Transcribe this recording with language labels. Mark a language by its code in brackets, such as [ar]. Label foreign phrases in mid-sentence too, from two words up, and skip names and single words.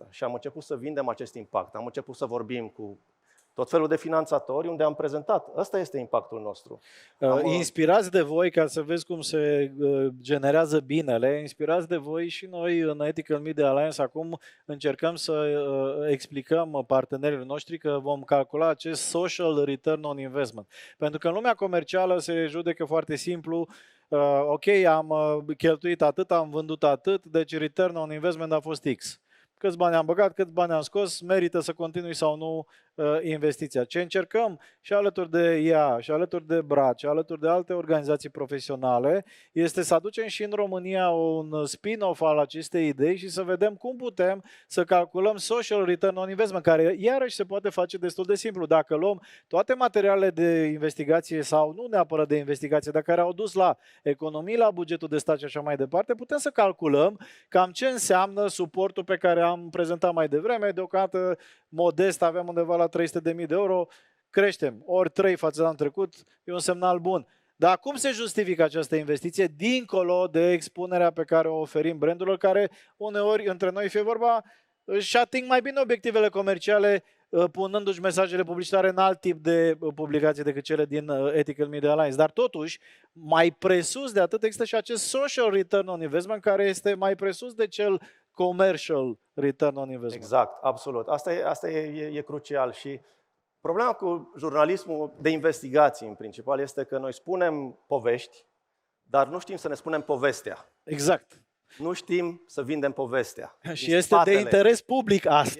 [ro] Și am început să vindem acest impact. Am început să vorbim cu tot felul de finanțatori unde am prezentat. Ăsta este impactul nostru. Inspirați de voi, ca să vezi cum se generează binele, inspirați de voi și noi în Ethical Media Alliance acum încercăm să explicăm partenerilor noștri că vom calcula acest [en] social return on investment. [ro] Pentru că în lumea comercială se judecă foarte simplu, ok, am cheltuit atât, am vândut atât, deci [en] return on investment [ro] a fost X. Câți bani am băgat, câți bani am scos, merită să continui sau nu investiția. Ce încercăm și alături de ea, și alături de BRAC, și alături de alte organizații profesionale, este să aducem și în România un spin-off al acestei idei și să vedem cum putem să calculăm [en] social return on investment, [ro] care iarăși se poate face destul de simplu. Dacă luăm toate materialele de investigație sau nu neapărat de investigație, dar care au dus la economii, la bugetul de stat și așa mai departe, putem să calculăm cam ce înseamnă suportul pe care am prezentat mai devreme. Deocamdată modest avem undeva la 300.000 de euro, creștem ori 3 față de anul trecut, e un semnal bun. Dar cum se justifică această investiție dincolo de expunerea pe care o oferim brandurilor care uneori între noi, fie vorba, își ating mai bine obiectivele comerciale punându-și mesajele publicitare în alt tip de publicații decât cele din Ethical Media Alliance. Dar totuși, mai presus de atât există și acest [en] social return on investment [ro] care este mai presus de cel [en] commercial return on investment. [ro] Exact, absolut. Asta e crucial și problema cu jurnalismul de investigații în principal este că noi spunem povești, dar nu știm să ne spunem povestea. Exact. Nu știm să vindem povestea. Și este de interes public asta.